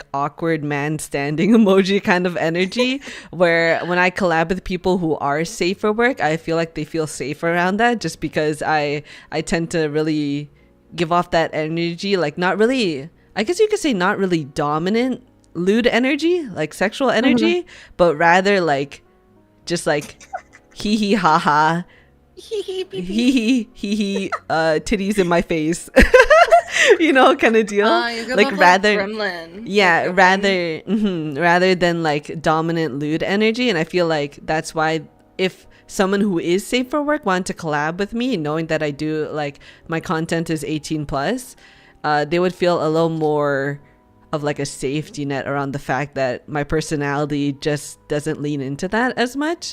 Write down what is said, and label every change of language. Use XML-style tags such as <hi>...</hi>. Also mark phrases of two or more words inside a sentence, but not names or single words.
<en>awkward man standing emoji kind of energy, where when I collab with people who are safe for work, I feel like they feel safe around that, just because I tend to really give off that energy, like not really, I guess you could say not really dominant lewd energy, like sexual energy, but rather like just like hee hee ha ha hee hee titties in my face, you know, kind of deal. Like rather gremlin. Yeah, rather than like dominant lewd energy. And I feel like that's why if someone who is safe for work wanted to collab with me, knowing that I do like my content is 18 plus, they would feel a little more of like a safety net around the fact that my personality just doesn't lean into that as much.</en>